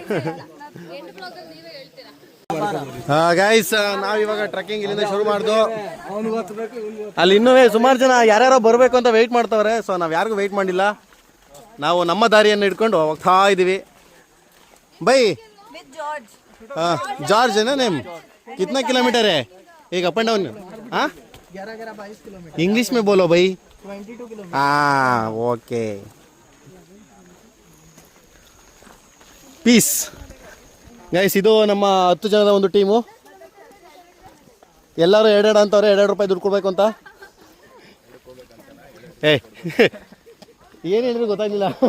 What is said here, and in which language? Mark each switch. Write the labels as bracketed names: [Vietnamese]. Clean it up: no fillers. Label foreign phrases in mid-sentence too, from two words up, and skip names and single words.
[Kannada] ಗೈಸ್ ನಾವ್ ಇವಾಗ ಟ್ರೆಕ್ಕಿಂಗ್ ಇಲ್ಲಿಂದ ಶುರು ಮಾಡ್ದು. ಅಲ್ಲಿ ಇನ್ನೂ ಸುಮಾರು ಜನ ಯಾರ್ಯಾರೋ ಬರ್ಬೇಕು ಅಂತ ವೆಯ್ಟ್ ಮಾಡ್ತಾವ್ರೆ. ಸೊ ನಾವ್ ಯಾರಿಗೂ ವೆಯ್ಟ್ ಮಾಡಿಲ್ಲ, ನಾವು ನಮ್ಮ ದಾರಿಯನ್ನು ಇಟ್ಕೊಂಡು ಹೋಗ್ತಾ ಇದೀವಿ. [Hindi] ಬೈ ಜಾರ್ಜ್ है ना नेम? कितना किलोमीटर है एक [English] up and down? [Hindi] हाँ 11-22 किलोमीटर. इंग्लिश में बोलो भाई. 22 किलोमीटर. हाँ ओके ಪೀಸ್. [Kannada] ಗೈಸ್ ಇದು ನಮ್ಮ 10 ಜನದ ಒಂದು ಟೀಮು. ಎಲ್ಲರೂ 2 ಅಂತವ್ರೆ, 2 ರೂಪಾಯಿ ದುಡ್ಡು ಕೊಡ್ಬೇಕು ಅಂತ. ಏನು ಹೇಳಿದ್ರು ಗೊತ್ತಾಗಿಲ್ಲ.